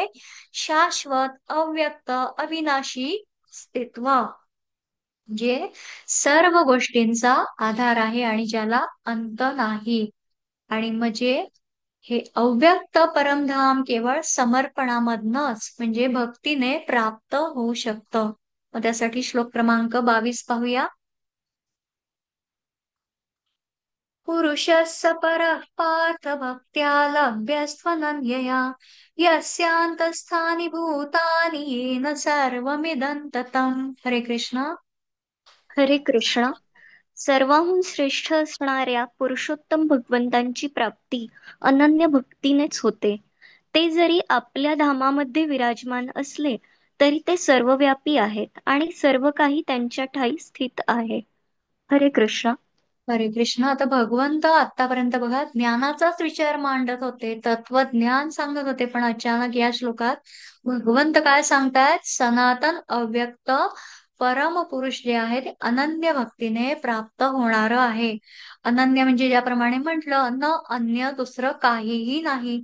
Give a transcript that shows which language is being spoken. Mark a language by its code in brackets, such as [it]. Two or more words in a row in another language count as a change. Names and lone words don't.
[mr] शाश्वत अव्यक्त अविनाशी अस्तित्व, जे सर्व गोष्टींचा आधार आहे आणि ज्याला अंत नाही. आणि म्हणजे हे अव्यक्त परमधाम केवळ समर्पणामधनच, म्हणजे भक्तीने प्राप्त होऊ शकतं. मग त्यासाठी श्लोक क्रमांक 22 पाहूया. [sa] पुरुषस्य परः पार्थ भक्त्या लभ्यस्त्वनन्यया यस्यान्तस्थानि भूतानि येन सर्वमिदं ततम्. [mr] हरे कृष्ण. हरे कृष्ण. सर्वाहून श्रेष्ठ असणाऱ्या पुरुषोत्तम भगवंतांची प्राप्ती अनन्य भक्तीनेच होते. ते जरी आपल्या धामामध्ये विराजमान असले तरी ते सर्वव्यापी आहेत आणि सर्व काही त्यांच्या ठायी स्थित आहे. हरे कृष्ण. हरे कृष्ण. आता भगवंत आतापर्यंत बघा ज्ञानाचाच विचार मांडत होते, तत्वज्ञान सांगत होते, पण अचानक या श्लोकात भगवंत काय सांगतायत? सनातन अव्यक्त परम पुरुष जे आहे ते अनन्य भक्तीने प्राप्त होणार आहे. अनन्य म्हणजे ज्याप्रमाणे म्हटलं, न अन्य दुसरं काहीही नाही.